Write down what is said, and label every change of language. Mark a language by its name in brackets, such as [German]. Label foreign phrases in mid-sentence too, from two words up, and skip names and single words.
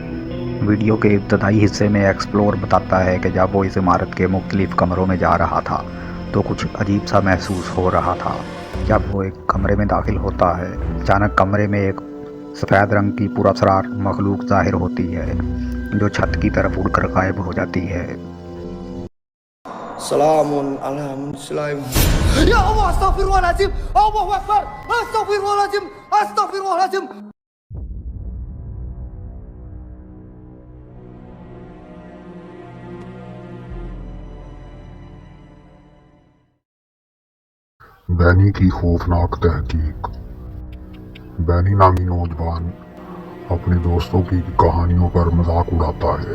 [Urdu] ویڈیو کے ابتدائی حصے میں ایکسپلور بتاتا ہے کہ جب وہ اس عمارت کے مختلف کمروں میں جا رہا تھا تو کچھ عجیب سا محسوس ہو رہا تھا. جب وہ ایک کمرے میں داخل ہوتا ہے، اچانک کمرے میں ایک سفید رنگ کی پراسرار مخلوق ظاہر ہوتی ہے جو چھت کی طرف اڑ کر غائب ہو جاتی ہے. Salamun alam Selaim. [Arabic] يا الله، أستغفر الله العظيم. الله أكبر. أستغفر الله العظيم. أستغفر الله العظيم. [Urdu] بینی کی خوفناک تحقیق. بینی نامی نوجوان اپنے دوستوں کی کہانیوں پر مذاق اڑاتا ہے.